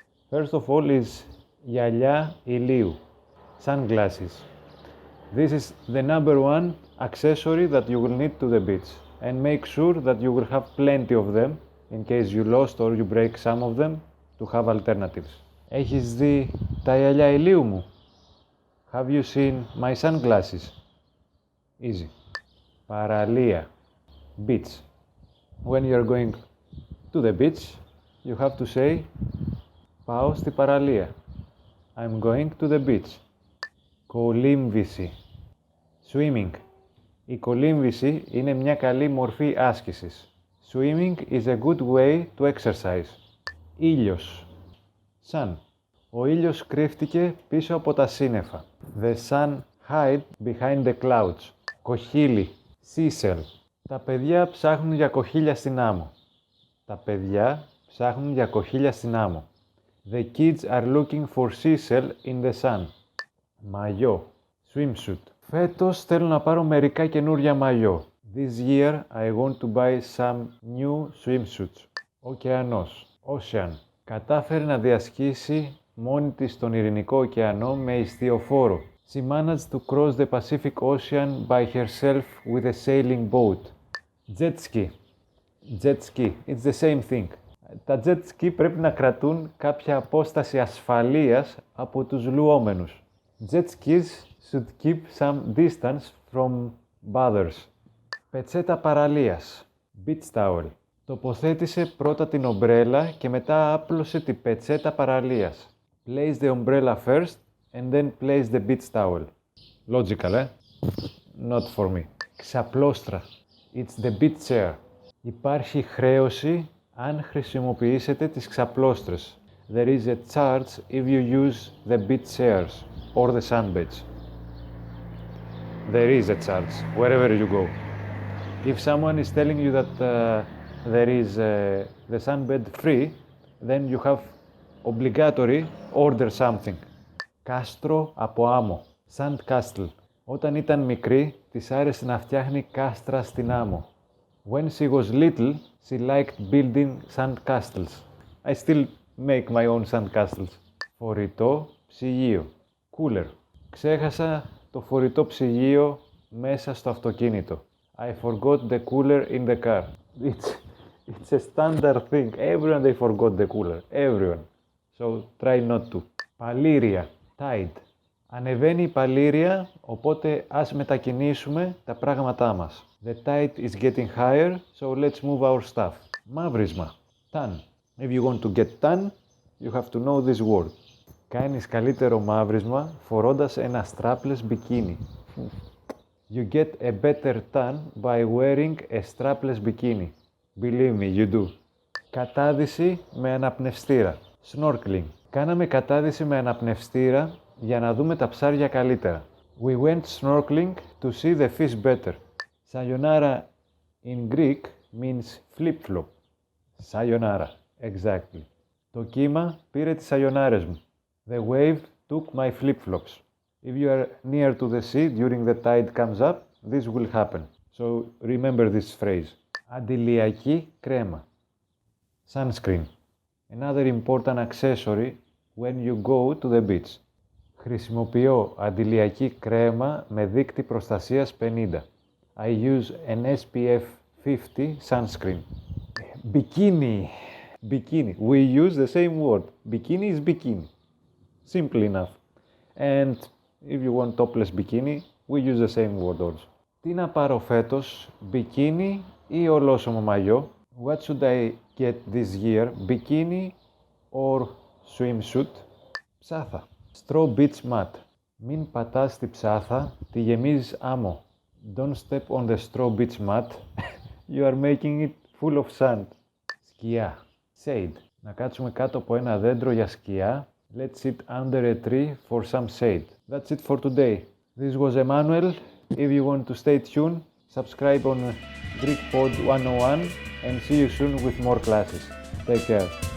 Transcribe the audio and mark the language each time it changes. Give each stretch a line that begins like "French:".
English: First of all is
Greek: γυαλιά ηλίου,
English: sunglasses. This is the number one accessory that you will need to the beach. And make sure that you will have plenty of them in case you lost or you break some of them to have alternatives.
Greek: Έχεις δει τα γυαλιά ηλίου μου?
English: Have you seen my sunglasses? Easy. Παραλία, beach. When you are going to the beach, you have to say
Greek: πάω στη παραλία.
English: I'm going to the beach. Κολύμβηση, swimming.
Greek: Η κολύμβηση είναι μια καλή μορφή άσκησης.
English: Swimming is a good way to exercise.
Greek: Ήλιος, sun. Ο ήλιος κρύφτηκε πίσω από τα σύννεφα.
English: The sun hid behind the clouds. Κοχύλι, seashell.
Greek: Τα παιδιά ψάχνουν για κοχύλια στην άμμο. Τα παιδιά ψάχνουν για κοχύλια στην άμμο.
English: The kids are looking for seashell in the sun. Μαγιό, swimsuit.
Greek: Φέτος θέλω να πάρω μερικά καινούρια μαγιό.
English: This year I want to buy some new swimsuits.
Greek: Ωκεανός, ocean. Κατάφερε να διασχίσει μόνη της στον Ειρηνικό ωκεανό με ιστιοφόρο.
English: She managed to cross the Pacific Ocean by herself with a sailing boat. Jet ski. Jet ski. It's the same thing.
Greek: Τα jet ski πρέπει να κρατούν κάποια απόσταση ασφαλείας από τους λουόμενους.
English: Jet skis should keep some distance from bathers.
Greek: Πετσέτα παραλίας.
English: Beach towel.
Greek: Τοποθέτησε πρώτα την ομπρέλα και μετά άπλωσε την πετσέτα παραλίας.
English: Place the umbrella first and then place the beach towel. Logical, Not for me. Ξαπλώστρα. It's the beach chair.
Greek: Υπάρχει χρέωση αν χρησιμοποιήσετε τις ξαπλώστρες.
English: There is a charge if you use the beach chairs or the sunbeds. There is a charge wherever you go. If someone is telling you that there is the sunbed free, then you have obligatory order something.
Greek: Κάστρο από άμμο.
English: Sand castle.
Greek: Όταν ήταν μικρή, της άρεσε να φτιάχνει κάστρα στην άμμο.
English: When she was little, she liked building sandcastles. I still make my own sandcastles.
Greek: Φορητό ψυγείο. Cooler. Ξέχασα το φορητό ψυγείο μέσα στο αυτοκίνητο.
English: I forgot the cooler in the car. It's a standard thing. Everyone they forgot the cooler. Everyone. So try not to. Παλήρια. Tide.
Greek: Ανεβαίνει η παλήρια, οπότε ας μετακινήσουμε τα πράγματά μας.
English: The tide is getting higher, so let's move our stuff. Μαύρισμα. Tan. If you want to get tan, you have to know this word.
Greek: Κάνεις καλύτερο μαύρισμα φορώντας ένα strapless bikini.
English: You get a better tan by wearing a strapless bikini. Believe me, you do.
Greek: Κατάδυση με αναπνευστήρα. Snorkeling. Κάναμε κατάδυση με αναπνευστήρα για να δούμε τα ψάρια καλύτερα.
English: We went snorkeling to see the fish better. Sayonara in Greek means flip-flop. Sayonara, exactly.
Greek: Το κύμα πήρε τις σαγιονάρες μου.
English: The wave took my flip-flops. If you are near to the sea during the tide comes up, this will happen. So remember this phrase.
Greek: Αντιλιακή κρέμα.
English: Sunscreen. Another important accessory when you go to the beach.
Greek: Χρησιμοποιώ αντιλιακή κρέμα με δείκτη προστασίας 50.
English: I use an SPF 50 sunscreen. Bikini. Bikini. We use the same word. Bikini is bikini. Simple enough. And if you want topless bikini, we use the same word also.
Greek: Τι να πάρω φέτος, bikini ή ολόσωμο μαγιό?
English: What should I get this year, bikini or swimsuit? Ψάθα. Straw beach mat.
Greek: Μην πατάς στη ψάθα, τη γεμίζεις άμμο.
English: Don't step on the straw beach mat. You are making it full of sand.
Greek: Σκιά. Shade. Να κάτσουμε κάτω από ένα δέντρο για σκιά.
English: Let's sit under a tree for some shade. That's it for today. This was Emmanuel. If you want to stay tuned, subscribe on Greek Pod 101 and see you soon with more classes. Take care.